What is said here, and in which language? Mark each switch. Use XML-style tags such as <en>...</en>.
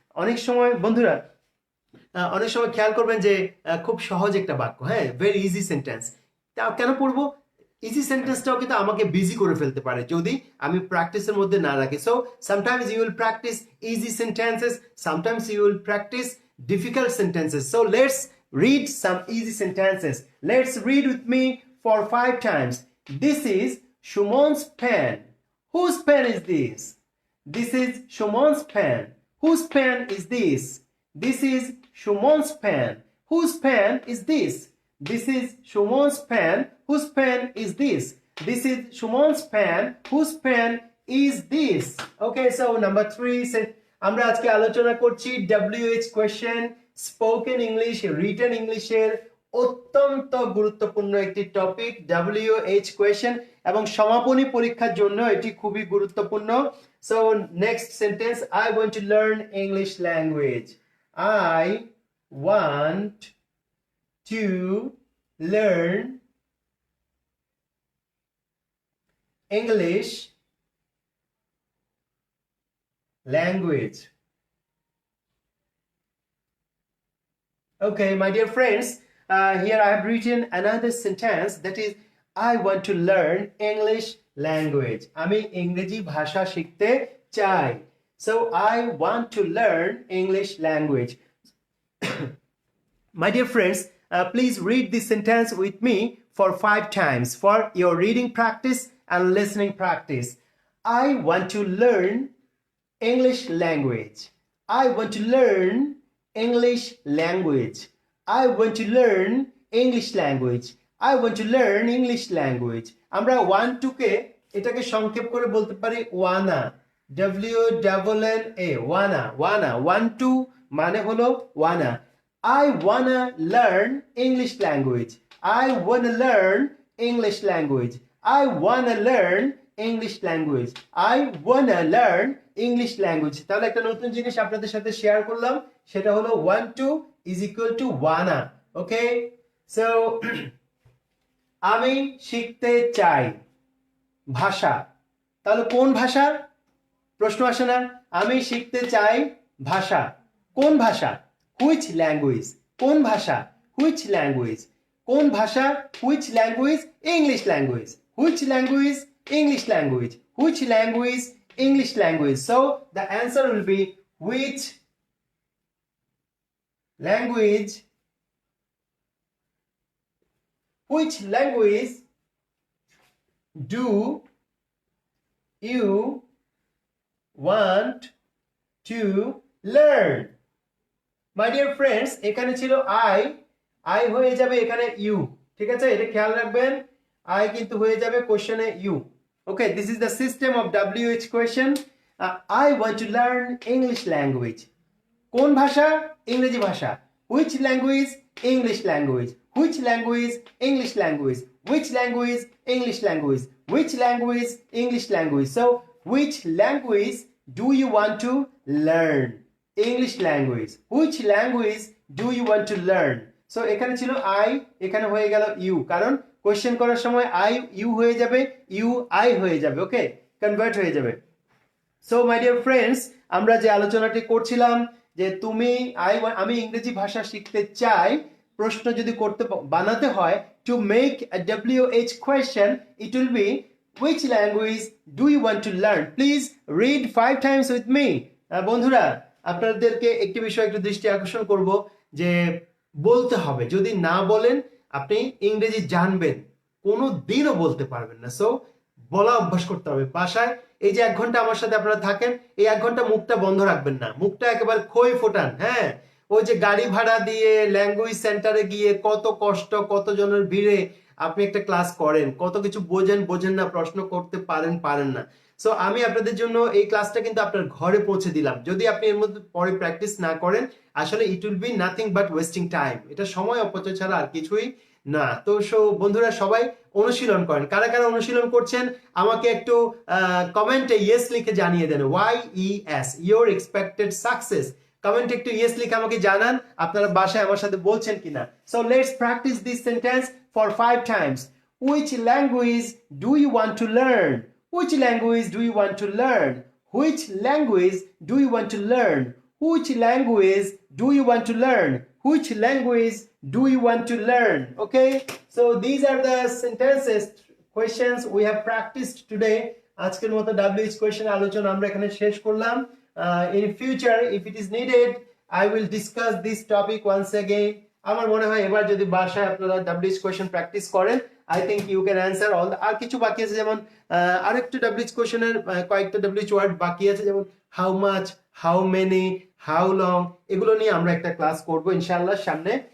<bn>অনেক সময় বন্ধুরা অনেক সময় খেয়াল করবেন যে খুব সহজ একটা বাক্য, হ্যাঁ,</bn> <en>Very easy sentence.</en> <bn>তা কেন পড়বো? ইজি সেন্টেন্সটাও কিন্তু আমাকে বিজি করে ফেলতে পারে যদি আমি প্র্যাকটিসের মধ্যে না রাখি।</bn> <en>So sometimes you will practise easy sentences, sometimes you will practise difficult sentences. So let's read some easy sentences. Let's read with me for 5 times. This is Shumon's pen. Whose pen is this? This is Shumon's pen. Whose pen is this? This is Shumon's pen. Whose pen is this? This is Shumon's pen. Whose pen is this? This is Shumon's pen. Whose pen is this?</en> <bn>Okay, so number 3, আমরা আজকে আলোচনা করছি WH question, spoken English, written ইংলিশের অত্যন্ত গুরুত্বপূর্ণ একটি topic WH question, এবং সমাপনী পরীক্ষার জন্য এটি খুবই গুরুত্বপূর্ণ।</bn> <en>So next sentence, I want to learn English language. I want to learn English language. Okay, my dear friends, here I have written another sentence, that is, I want to learn English language.</en> <bn>আমি ইংরেজি ভাষা শিখতে চাই।</bn> <en>So I want to learn English language. My dear friends, please read this sentence with me for 5 times for your reading practice and listening practice. I want to learn English language. I want to learn English language. I want to learn English language. I want to learn English language.</en> <bn>আমরা 1 2 কে এটাকে সংক্ষেপ করে বলতে পারি ওয়ানা, WNNA, ওয়ানা। 1 2 মানে হলো ওয়ানা।</bn> <en>I wanna learn English language. I wanna learn English language. I wanna learn English language. I wanna learn English language.</en> <bn>তাহলে একটা নতুন জিনিস আপনাদের সাথে শেয়ার করলাম, সেটা হলো</bn> <en>1 2 is equal to wanna. Okay, so</en> <bn>আমি শিখতে চাই ভাষা। তাহলে কোন ভাষা? প্রশ্ন আসে না? আমি শিখতে চাই ভাষা। কোন ভাষা?</bn> <en>Which language? কোন ভাষা? Which language? কোন ভাষা? Which language? English language. Which language? English language. Which language? English language. So the answer will be which language? Which language do you want to learn? My dear friends,</en> <bn>এখানে ছিল I হয়ে যাবে এখানে you, ঠিক আছে? এটা খেয়াল রাখবেন, I কিন্তু হয়ে যাবে কোশ্চেনে you.</bn> <en>Okay, this is the system of WH question. I want to learn English language.</en> <bn>কোন ভাষা? ইংরেজি ভাষা।</bn> <en>Which language? English language. Which language? English language. Which language? English language. Which language? English language. So, which language do you want to learn? English language. Which language do you want to learn?</en> <bn>So, এখানে ছিল I, এখানে হয়ে গেল you, কারণ question করার সময় I you হয়ে যাবে, you I হয়ে যাবে। ওকে, কনভার্ট হয়ে যাবে।</bn> <en>so my dear friends,</en> <bn>আমরা যে আলোচনাটি করছিলাম যে আমি ইংরেজি ভাষা শিখতে চাই, প্রশ্ন যদি করতে বানাতে হয়,</bn> <en>To make a WH question, it will be which language do you want to learn? Please read 5 times with me.</en> <bn>বন্ধুরা, আপনাদেরকে একটি বিষয় একটু দৃষ্টি আকর্ষণ করব যে বলতে হবে। যদি না বলেন আপনি ইংরেজি জানবেন কোনো দিনও বলতে পারবেন না। সো বলা অভ্যাস করতে হবে বাসায়। এই যে 1 ঘন্টা আমার সাথে আপনারা থাকেন, এই 1 ঘন্টা মুখটা বন্ধ রাখবেন না, মুখটা একেবারে খই ফোটান। হ্যাঁ, ওই যে গাড়ি ভাড়া দিয়ে ল্যাঙ্গুয়েজ সেন্টারে গিয়ে কত কষ্ট, কত জনের ভিড়ে আপনি একটা ক্লাস করেন, কত কিছু বোঝেন না, প্রশ্ন করতে পারেন না। সো আমি আপনাদের জন্য এই ক্লাসটা কিন্তু আপনার ঘরে পৌঁছে দিলাম। যদি আপনি এর মধ্যে পরে প্র্যাকটিস না করেন, আসলে</bn> <en>It will be nothing but wasting time.</en> <bn>এটা সময় অপচয় ছাড়া আর কিছুই না। তো বন্ধুরা সবাই অনুশীলন করেন। কারা কারা অনুশীলন করছেন আমাকে একটু কমেন্টে ইয়েস লিখে জানিয়ে দেন। YES,</bn> <en>Your expected success.</en> <bn>কমেন্টে একটু ইয়েস লিখে আমাকে জানান আপনারা বাসায় আমার সাথে বলছেন কিনা।</bn> <en>So let's practice this sentence for 5 times. Which language do you want to learn? Which language do you want to learn? Which language do you want to learn? Which language do you want to learn? Which language do you want to learn? Okay, so these are the sentences, questions we have practiced today.</en> <bn>আজকের মতো WH question আলোচনা আমরা এখানে শেষ করলাম।</bn> <en>In future, if it is needed, I will discuss this topic once again.</en> <bn>আমার মনে হয় এবার যদি বাসায় আপনারা WH question প্র্যাকটিস করেন,</bn> <en>I think you can answer all the,</en> <bn>আর কিছু বাকি আছে, যেমন আরেকটু WH question এর কয়েকটা WH ওয়ার্ড বাকি আছে, যেমন how much, how many, how long, এগুলো নিয়ে আমরা একটা ক্লাস করব ইনশাআল্লাহ সামনে।</bn>